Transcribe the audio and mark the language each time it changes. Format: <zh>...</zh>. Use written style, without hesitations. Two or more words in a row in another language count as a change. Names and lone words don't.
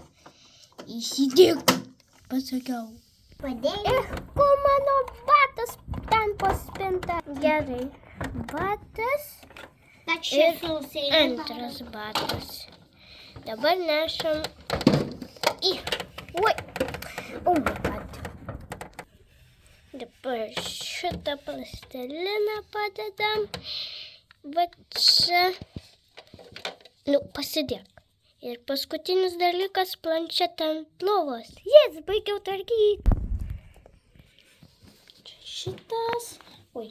<lt>Įsidėk, pasakiau. Padėjau. Kur mano batas ten paspinta? Gerai. Batas ir antras batas. Dabar nešam į... Oi.</lt> <en>Oh my god.</en> <lt>Dabar šitą plasteliną padedam. Va čia. Nu, pasidėk. Ir paskutinis dalykas - planšetė ant lovos. Jės, baigiau tvarkyti. Šitas. Oi.</lt>